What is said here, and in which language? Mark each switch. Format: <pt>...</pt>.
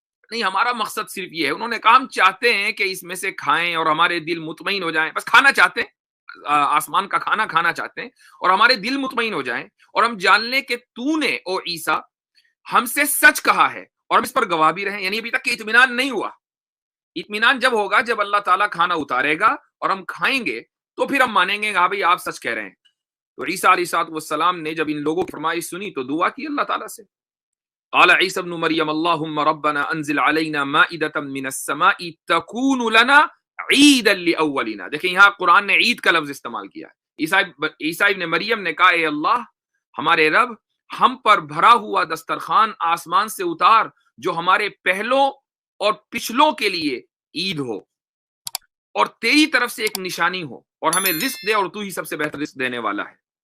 <ur>نہیں، ہمارا مقصد صرف یہ ہے. انہوں نے کہا ہم چاہتے ہیں کہ اس میں سے کھائیں اور ہمارے دل مطمئن ہو جائیں، بس کھانا چاہتے ہیں، آسمان کا کھانا کھانا چاہتے ہیں اور ہمارے دل مطمئن ہو جائیں، اور ہم جان لیں کہ تو نے او عیسیٰ ہم سے سچ کہا ہے اور ہم اس پر گواہ بھی رہیں. یعنی ابھی تک کہ اطمینان نہیں ہوا. اطمینان جب ہوگا جب اللہ تعالیٰ کھانا اتارے گا اور ہم کھائیں گے تو پھر ہم مانیں گے ہاں بھائی آپ سچ کہہ رہے ہیں. تو عیسیٰ علیہ السلام نے جب ان لوگوں کی فرمائش سنی تو دعا کی اللہ تعالیٰ سے.</ur> <ar>قال عیسی ابن مریم اللهم ربنا انزل علينا مائدة من السماء تكون لنا عیدا لاولنا.</ar> <ur>دیکھیں یہاں قرآن نے عید کا لفظ استعمال کیا ہے. عیسیٰ ابن مریم نے کہا اے اللہ ہمارے رب، ہم پر بھرا ہوا دسترخوان آسمان سے اتار جو ہمارے پہلوں اور پچھلوں کے لیے عید ہو اور تیری طرف سے ایک نشانی ہو، اور ہمیں رزق دے اور تو ہی سب سے بہتر رزق دینے والا ہے.</ur>